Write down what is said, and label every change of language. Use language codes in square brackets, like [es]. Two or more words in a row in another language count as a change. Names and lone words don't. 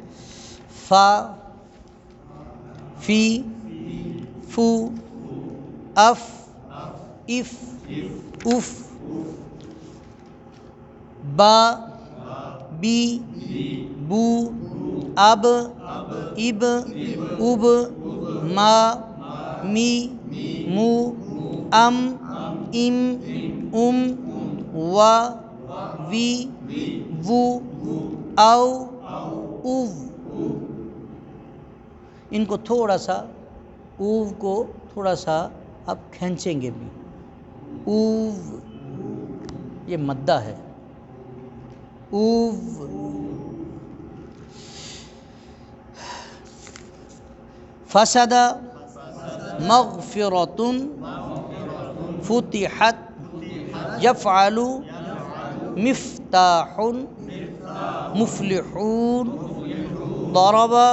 [ar] فا، فی، فو، اف، اف، اف، با، بی، بو، اب، اب، اب، ما، می، مو، ام، ام، و، وی، وو، او، او۔ [ur] ان کو تھوڑا سا اوو کو تھوڑا سا اب کھینچیں گے بھی۔ اوو یہ مدہ ہے، اوو۔ [ar] فسد مغفرۃ فتحت یفعل مفتاح مفلحون ضرب